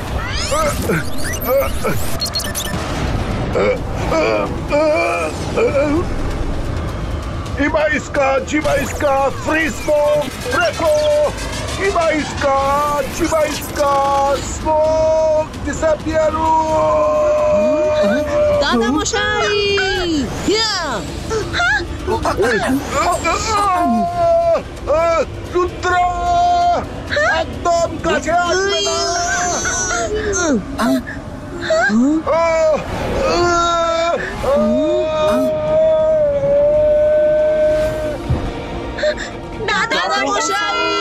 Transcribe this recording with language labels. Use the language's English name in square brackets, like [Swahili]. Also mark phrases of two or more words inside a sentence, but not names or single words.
[English] Iba iska, jiba iska, freeze smoke, breako. Iba iska, jiba iska, smoke, disappear. [Bangla] দাদা মশাই, হিয়া! রুদ্র, একদম কাছে আসবে না। দাদা মশাই!